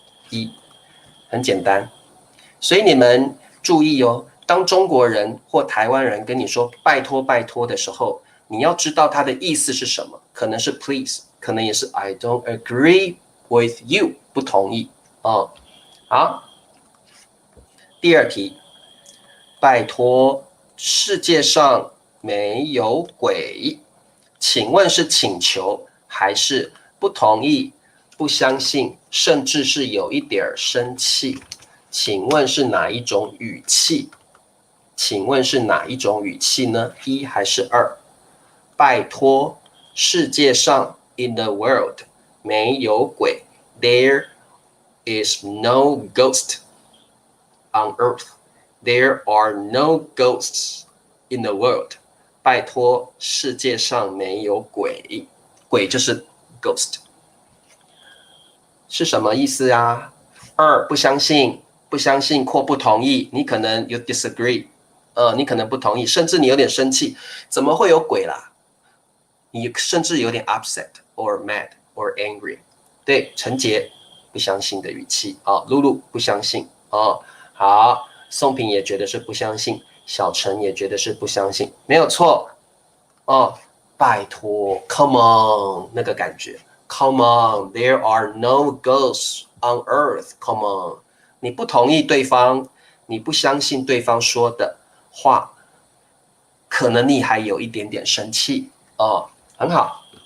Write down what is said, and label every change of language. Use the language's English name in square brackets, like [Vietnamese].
[Chinese] 1，很简单。所以你们注意哦，当中国人或台湾人跟你说拜托拜托的时候，你要知道他的意思是什么，可能是 please， 可能也是 [English] I don't agree with you， [Chinese] 不同意好，第二题，拜托，世界上没有鬼。请问是请求还是不同意、不相信，甚至是有一点生气？请问是哪一种语气？请问是哪一种语气呢？一还是二？拜托，世界上 in the world 没有鬼 ， [English] There is no ghost on earth. There are no ghosts in the world. [Chinese] 拜托，世界上没有鬼，鬼就是 ghost， 是什么意思啊？二，不相信，不相信或不同意，你可能 [English] you disagree， [Chinese] 你可能不同意，甚至你有点生气，怎么会有鬼啦？你甚至有点 [English] upset or mad or angry。 [Chinese] 对，陈杰不相信的语气啊，露露不相信啊，好，宋平也觉得是不相信，小陈也觉得是不相信，没有错哦，拜托 ，come on 那个感觉 ， [English] come on，there are no ghosts on earth， [Chinese] come on，你不同意对方，你不相信对方说的话，可能你还有一点点生气哦，很好。